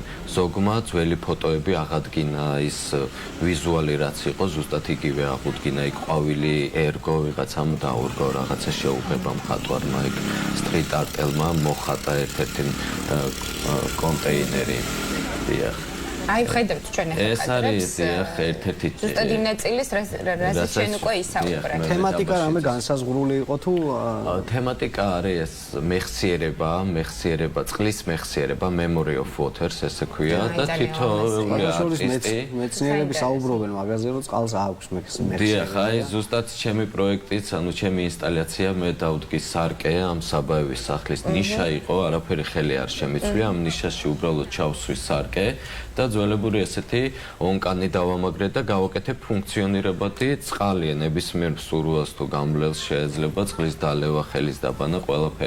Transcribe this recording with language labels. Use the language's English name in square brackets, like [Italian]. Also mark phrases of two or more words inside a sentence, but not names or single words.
[Georgian] ზოგმა ძველი ფოტოები აღადგინა, ის ვიზუალი რაც იყო, ზუსტად იგივე აღუდგინა, იქ ყვავილი ერგო ვიღაცამ დაურგო, რაღაცა შეუღება მხატვარმა, იქ სტრიტ არტელმა მოხატა ერთ-ერთი კონტეინერი. აი ხედავთ ჩვენ ახლა ეს არის ერთ-ერთი ზუსტად იმ ნაწილის რასაც ჩვენ უკვე ისაუბრეთ. თემატიკა რამე განსაზღვრული იყო თუ თემატიკა არის ეს მეხსიერება, წყლის მეხსიერება, [English] memory of waters [Georgian] ესე ქვია და თითოეული არტისტი მეცნიერები საუბრობენ მაგაზე, რომ წყალს აქვს მეხსიერება. დიახ, აი ზუსტად ჩემი პროექტიც, ანუ ჩემი ინსტალაცია მე დავდგის სარკე ამ საბაევის სახლის ნიშა იყო, არაფერი ხელი არ შემიცვია, ამ ნიშაში უბრალოდ ჩავსვი სარკე და ძველებური ესეთი ონკანი დავამაგრე და გავაკეთე ფუნქციონირებადი წყალი, ნებისმიერ სურვილს თუ გამლელს შეიძლება წყლის დალევა, ხელის დაბანა, ყველაფერი.